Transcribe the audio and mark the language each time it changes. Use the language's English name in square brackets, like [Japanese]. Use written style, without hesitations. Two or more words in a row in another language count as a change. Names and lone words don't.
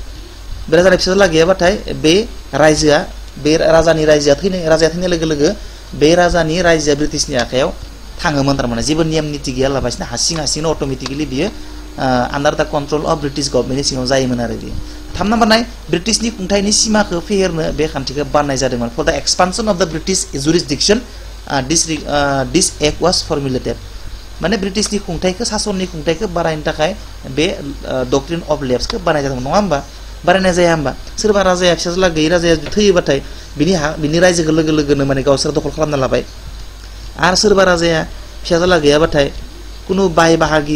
[Bodo] बे राजानि रायजोआ थैनाय लोगो लोगो बे राजानि रायजोआ ब्रिटिशनि आखायाव थाङोमोन थारमाने जेबो नियम निति गैयालाबासिनो हारसिंनो अट'मेटिकेलि बियो [English] under the control of British government [Bodo] सिङाव जायोमोन आरो बियो 3 नाम्बार नाय ब्रिटिशनि खुंथायनि सिमाखौ फेहेरनो बे खान्थिखौ बानायनाय जादोंमोन [English] for the expansion of the British jurisdiction this act was formulated [Bodo] माने ब्रिटिशनि खुंथायखौ सासननि खुंथायखौ बारायनो थाखाय बे [English] doctrine of lapse [Bodo] बानायनाय जादोंमोन नङा होमबा बानायनाय जाया होमबा सोरबा राजाया फिसाज्ला गैयै राजाया थैयोबाथाय बिनि रायजोखौ लोगो लोगोनो माने गावसोर दखल खालामना लाबाय आरो सोरबा राजाया फिसाज्ला गैयाबाथाय कुनु बाय बाहागि